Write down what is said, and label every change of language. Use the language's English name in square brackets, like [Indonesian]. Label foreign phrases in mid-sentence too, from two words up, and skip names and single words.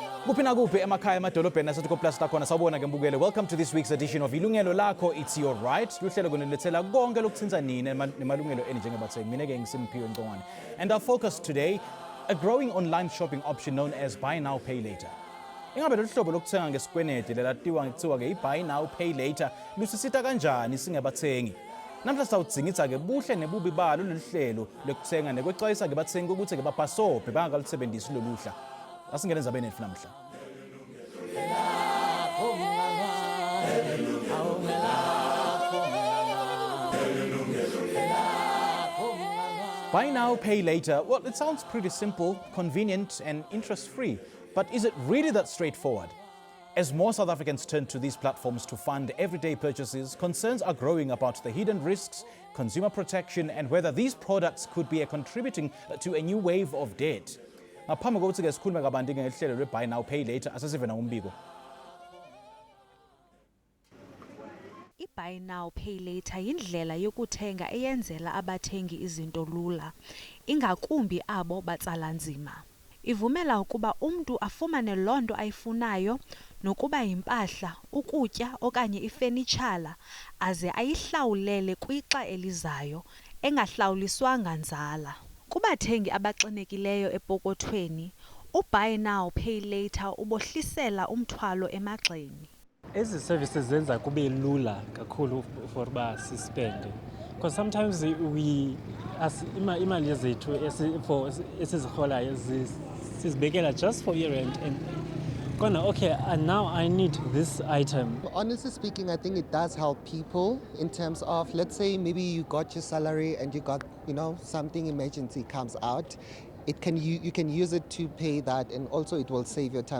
[Swati] Kuphi nakuphi emakhaya emadolobheni naseTiko Plus takhona sawubona ke mbukele. [English] Welcome to this week's edition of Ilungelo Lakho, It's Your Right. [Swati] Luhlelo kunilethela konke lokuthinta nini nemalungelo eni njengabathengi. Mina ke ngiSimphiwe Ncongwane. [English] And our focus today, a growing online shopping option known as buy now pay later. [Swati] Ingabe lolu hlobo lokuthenga ngesikwenede lelatiwa ngithiwa ke [English] buy now pay later [Swati] lusisita kanjani singabathengi? Namhla sawudzingitsa ke buhle nebubi balo lolu hlelo lokuthenga nekwexwayisa ke bathengi ukuthi ke baphasobhe bangakalisebenzisi lolu hla. Asingene endzabeni yethu namhla. [English] Buy now, pay later. Well, it sounds pretty simple, convenient and interest-free. But is it really that straightforward? As more South Africans turn to these platforms to fund everyday purchases, concerns are growing about the hidden risks, consumer protection, and whether these products could be contributing to a new wave of debt. [Swati] Ngaphambi kokuthi ke sikhulume kabanti ngehlelo le [English] buy now pay later [Swati] asesive na umbiko. [Xhosa] I- [English] buy now pay later [Xhosa] yindlela yokuthenga eyenzela abathengi izinto lula, ingakumbi abo batsala nzima. Ivumela ukuba umntu afumane lonto ayifunayo nokuba impahla, ukutya okanye ifenitshala aze ayihlawulele kwixa elizayo engahlawuliswanga nzala. Kubathengi abaxinekileyo epokothweni, u- [English] buy now pay later [Xhosa] ubohlisela umthwalo emagxeni. [Zulu] Ezi services zenza kube lula kakhulu [English] for [Zulu] ba sispende, [English] because sometimes we as [Zulu] imali zethu esiziholayo sizibekela [English] just for year-end and gonna okay, and now I need this item. Honestly speaking, I think it does help people in terms of, let's say maybe you got your salary and you got, something emergency comes out. You can use it to pay that, and also it will save your time.